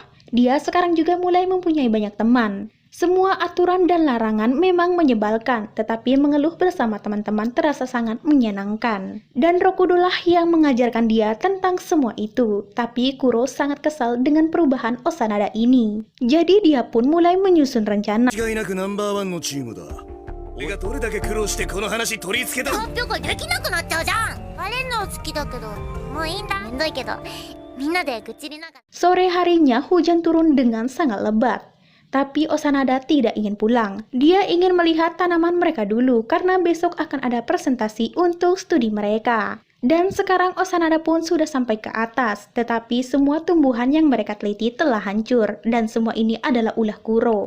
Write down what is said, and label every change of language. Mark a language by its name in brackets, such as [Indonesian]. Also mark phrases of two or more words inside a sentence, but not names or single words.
[Indonesian] Dia sekarang juga mulai mempunyai banyak teman. Semua aturan dan larangan memang menyebalkan, tetapi mengeluh bersama teman-teman terasa sangat menyenangkan. Dan Rokudo lah yang mengajarkan dia tentang semua itu. Tapi Kuro sangat kesal dengan perubahan Osanada ini. Jadi dia pun mulai menyusun rencana. [Japanese] 間違いなくナンバーワンのチームだ。俺がどれだけ苦労してこの話取り付けた。発表会できなくなっちゃうじゃん。バレんの好きだけど、もういいんだ。めんどいけど、みんなで愚痴りながら。 [Indonesian] Sore harinya hujan turun dengan sangat lebat. Tapi Osanada tidak ingin pulang. Dia ingin melihat tanaman mereka dulu karena besok akan ada presentasi untuk studi mereka. Dan sekarang Osanada pun sudah sampai ke atas, tetapi semua tumbuhan yang mereka teliti telah hancur, dan semua ini adalah ulah Kuro.